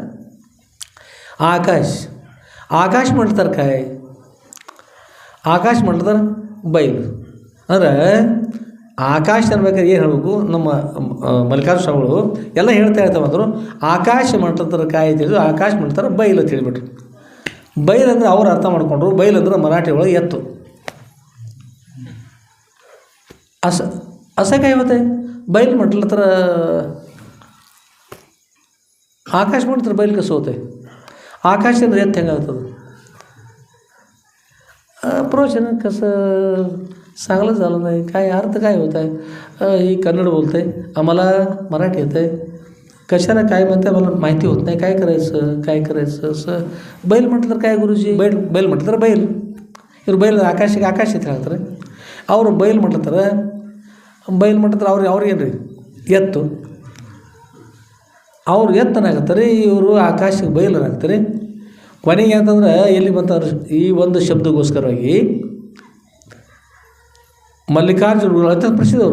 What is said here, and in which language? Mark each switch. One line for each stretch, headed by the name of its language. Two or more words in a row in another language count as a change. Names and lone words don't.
Kannada: ಆಕಾಶ ಮಾಡ್ತಾರೆ ಆಕಾಶ ಮಾಡ್ತಾರೆ ಬಯಲು. ಅಂದ್ರೆ ಆಕಾಶ ಅನ್ಬೇಕಾದ್ರೆ ಏನು ಹೇಳಬೇಕು, ನಮ್ಮ ಮಲ್ಲಿಕಾರ್ಜುನ ಸ್ವಾಮಿಗಳು ಎಲ್ಲ ಹೇಳ್ತಾ ಬಂದರು. ಆಕಾಶ ಮಾಡ್ತಾರೆ ತಿಳಿದು ಆಕಾಶ ಮಾಡ್ತಾರೆ ಬಯಲು ಅಂತ ಹೇಳಿಬಿಟ್ರು. ಬಯಲು ಅಂದರೆ ಅವ್ರು ಅರ್ಥ ಮಾಡ್ಕೊಂಡ್ರು. ಬಯಲು ಅಂದ್ರೆ ಮರಾಠಿ ಒಳಗೆ ಎತ್ತು.
Marathi: असं काय होतं आहे. बैल म्हटलं तर आकाश म्हटलं तर बैल कसं होतं आहे.
Kannada: आकाश ಅಂದ್ರೆ ಎತ್ತು ಹೆಂಗಾಗ್ತದೆ.
Marathi: प्रवचन कसं चांगलं झालं नाही. काय अर्थ काय होत आहे. ही कन्नड बोलते आहे, आम्हाला मराठी येतं आहे. कशाला काय म्हणते मला माहिती होत नाही. काय करायचं असं. बैल म्हटलं तर काय गुरुजी, बैल म्हटलं तर बैल.
Kannada: ಇವ್ರು ಬೈಲ್ ಆಕಾಶ ಅಂತ ಹೇಳ್ತಾರೆ. ಅವರು ಬೈಲ್ ಮಾಡ್ತಾರೆ ಅವ್ರಿಗೇನು ರೀ ಎತ್ತು. ಅವ್ರು ಎತ್ತನಾಗತ್ತಾರೆ, ಇವರು ಆಕಾಶಕ್ಕೆ ಬಯಲನಾಗ್ತಾರೆ. ಕೊನೆಗೆ ಅಂತಂದ್ರೆ ಎಲ್ಲಿ ಬಂತಾರೆ ಈ ಒಂದು ಶಬ್ದಗೋಸ್ಕರವಾಗಿ ಮಲ್ಲಿಕಾರ್ಜುನ ಅತ್ಯಂತ ಪ್ರಸಿದ್ಧವರು.